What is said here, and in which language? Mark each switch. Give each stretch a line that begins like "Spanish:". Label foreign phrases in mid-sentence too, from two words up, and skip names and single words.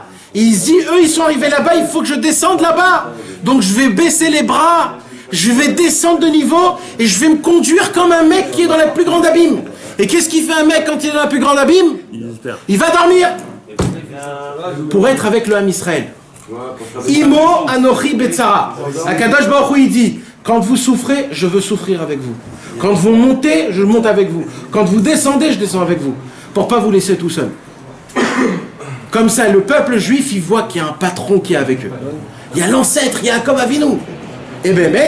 French: Il se dit, eux, ils sont arrivés là-bas, il faut que je descende là-bas. Donc, je vais baisser les bras, je vais descendre de niveau, et je vais me conduire comme un mec qui est dans la plus grande abîme. Et qu'est-ce qu'il fait un mec quand il est dans la plus grande abîme? Il va dormir. Pour être avec le
Hebrew: עם ישראל. עמו אנכי בצרה. הקדוש ברוך הוא,
French: il dit, quand vous souffrez, je veux souffrir avec vous. Quand vous montez, je monte avec vous. Quand vous descendez, je descends avec vous. Pour pas vous laisser tout seul. Comme ça, le peuple juif, il voit qu'il y a un patron qui est avec eux. Il y a l'ancêtre, il y a Yaakov Avinu. Et ben, mec.